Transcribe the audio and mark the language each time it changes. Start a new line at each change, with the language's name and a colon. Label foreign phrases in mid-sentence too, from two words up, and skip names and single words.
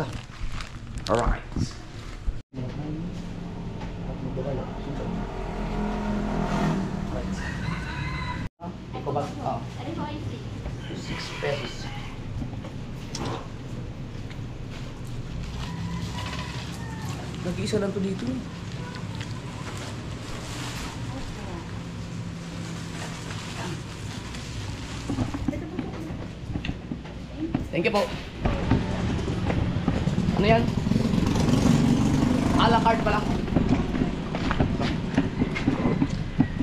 Filipino: Alright. Ikaw ba? 6 pesos. Nag-iisa lang to dito.
English: Thank you
Filipino: po. Ano yan?
French: A la carte
Filipino: pala.